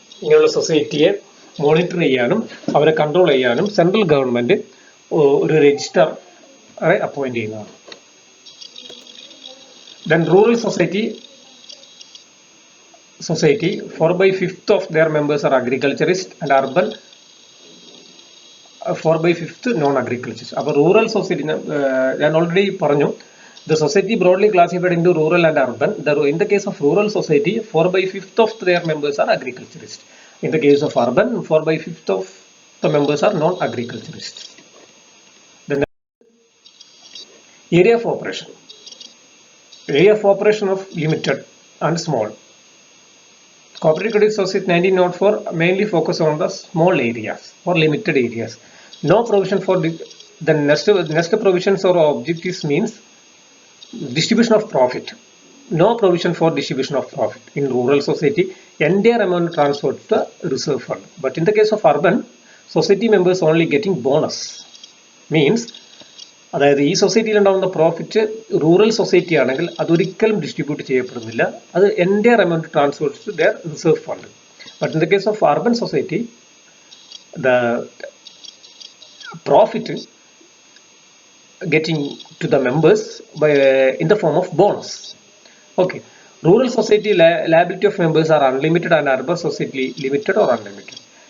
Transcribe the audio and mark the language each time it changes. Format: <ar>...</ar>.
<ml>ഇങ്ങനെയുള്ള സൊസൈറ്റിയെ മോണിറ്റർ ചെയ്യാനും അവരെ കൺട്രോൾ ചെയ്യാനും സെൻട്രൽ ഗവൺമെന്റ് ഒരു രജിസ്റ്ററെ അപ്പോയിന്റ് ചെയ്യുന്നതാണ്.</ml> <en>Then rural society 4/5 of their members are agriculturists and urban 4/5 non-agriculturists.</en> <ml>അപ്പോൾ റൂറൽ സൊസൈറ്റി ഞാൻ ഓൾറെഡി പറഞ്ഞു.</ml> <en>The society broadly classified into rural and urban. In the case of rural society, 4/5 of their members are agriculturists. In the case of urban, 4/5 of the members are non-agriculturists. The area of operation. Area of operation of limited and small. Cooperative Credit Society 1904 mainly focus on the small areas or limited areas. No provision for the next provisions or objectives means distribution of profit. No provision for distribution of profit. In rural society, entire amount transferred to the reserve fund. But in the case of urban, society members only getting bonus.</en> <ml>Means അതായത് ഈ സൊസൈറ്റിയിൽ ഉണ്ടാകുന്ന profit rural society ആണെങ്കിൽ അതൊരിക്കലും distribute ചെയ്യപ്പെടുന്നില്ല.</ml> <en>അത് entire amount transfer to their reserve fund. But in the case of urban society the profit getting to the members by in the form of bonus. Okay, rural society liability of members are unlimited and urban society limited or unlimited.</en>